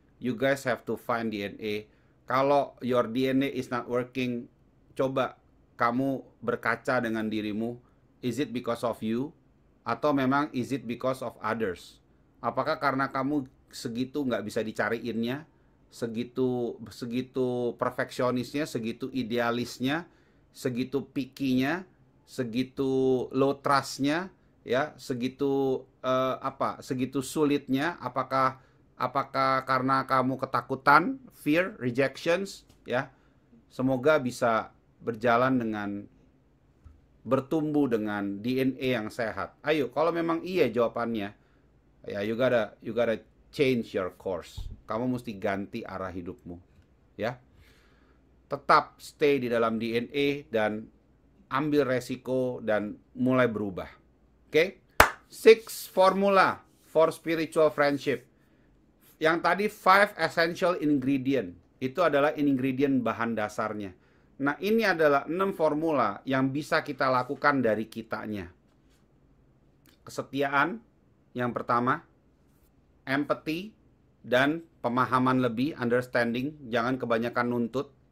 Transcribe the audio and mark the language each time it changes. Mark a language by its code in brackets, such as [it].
[en] You guys have to find DNA. [id] Kalau [en] your DNA is not working, [id] coba kamu berkaca dengan dirimu. [en] Is it because of you? [id] Atau memang [en] is it because of others? [id] Apakah karena kamu segitu nggak bisa dicariinnya, segitu perfeksionisnya, segitu idealisnya, segitu picky-nya, segitu low trust-nya, ya, segitu segitu sulitnya? Apakah karena kamu ketakutan, fear, rejections, ya? Semoga bisa berjalan dengan bertumbuh dengan DNA yang sehat. Ayo, kalau memang iya jawabannya, ya [en] you gotta change your course. [id] Kamu mesti ganti arah hidupmu, ya. Tetap stay di dalam DNA dan ambil resiko dan mulai berubah. Oke? [en] 6 formula for spiritual friendship. [id] Yang tadi 5 essential ingredient, itu adalah ingredient bahan dasarnya. Nah, ini adalah 6 formula yang bisa kita lakukan dari kitanya. Kesetiaan yang pertama, empathy dan pemahaman lebih, understanding, jangan kebanyakan nuntut.